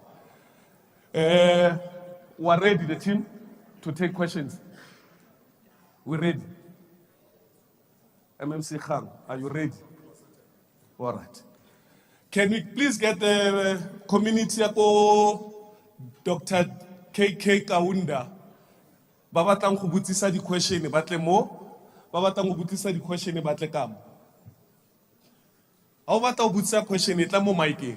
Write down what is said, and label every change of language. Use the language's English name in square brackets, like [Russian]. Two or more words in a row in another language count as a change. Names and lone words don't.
[English] We're ready, the team, to take questions. We're ready. MMC Khan, are you ready? All right. Can we please get the community Dr. [Tswana] KK Kaunda Ba batlang go botsisa di question ba tle mo, ba batlang go botsisa di question ba tle ka mo. Ha o batla go botsisa question e tla mo mic-eng.